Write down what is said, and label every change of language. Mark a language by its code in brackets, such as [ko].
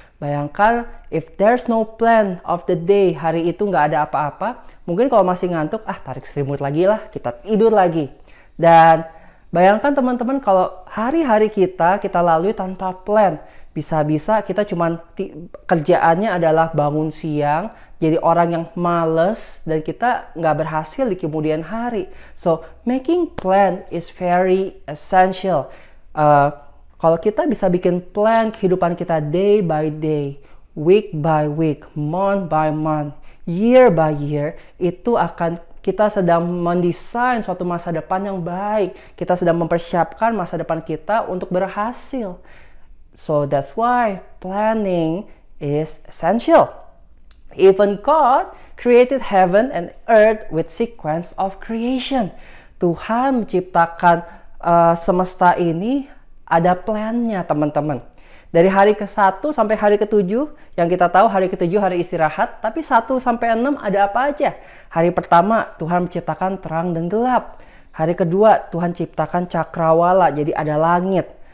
[id] Bayangkan, [en] if there's no plan of the day, [id] hari itu nggak ada apa-apa, mungkin kalau masih ngantuk, tarik selimut lagi lah, kita tidur lagi. Dan bayangkan teman-teman kalau hari-hari kita lalui tanpa plan. Bisa-bisa kita cuman kerjaannya adalah bangun siang, jadi orang yang males, dan kita nggak berhasil di kemudian hari. [en] So, making plan is very essential. [id] Kalau kita bisa bikin plan kehidupan kita [en] day by day, week by week, month by month, year by year, [id] itu akan kita sedang mendesain suatu masa depan yang baik. Kita sedang mempersiapkan masa depan kita untuk berhasil. [en] So that's why planning is essential. Even God created heaven and earth with sequence of creation. [id] Tuhan menciptakan semesta ini ada plan-nya, teman-teman. Dari hari ke-1 sampai hari ke-7, yang kita tahu hari ke-7 hari istirahat, tapi 1 sampai 6 ada apa aja? Hari pertama Tuhan menciptakan terang dan gelap. Hari kedua Tuhan ciptakan cakrawala, jadi ada langit.